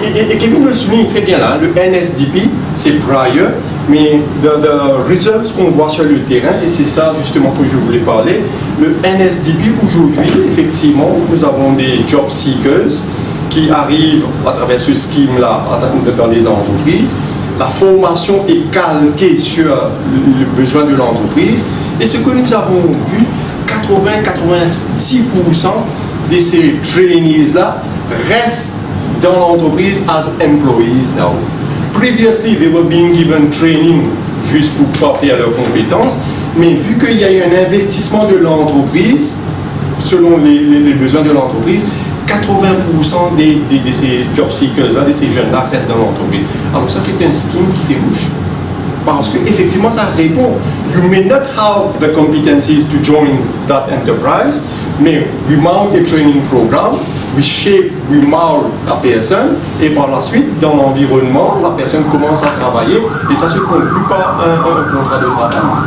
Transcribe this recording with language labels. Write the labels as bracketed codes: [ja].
[fr] Et Kevin le souligne très bien là, le NSDP, c'est prior, mais [en] the results [fr] qu'on voit sur le terrain, et c'est ça justement que je voulais parler, le NSDP aujourd'hui, effectivement, nous avons des job seekers qui arrivent à travers ce scheme-là dans les entreprises. La formation est calquée sur le besoin de l'entreprise. Et ce que nous avons vu, 80-90% de ces trainees-là restent dans l'entreprise [en] as employees now. Previously, they were being given training [fr] juste pour faire leurs compétences. Mais vu qu'il y a eu un investissement de l'entreprise, selon les besoins de l'entreprise, 80% de ces job seekers-là, de ces jeunes-là, restent dans l'entreprise. Alors ça, c'est un scheme qui fait bouche. Parce qu'effectivement, ça répond. [en] You may not have the competencies to join that enterprise, [fr] mais [en] we mount a training program, we shape, we mold [fr] la personne, et par la suite, dans l'environnement, la personne commence à travailler, et ça se conclut par un contrat de travail.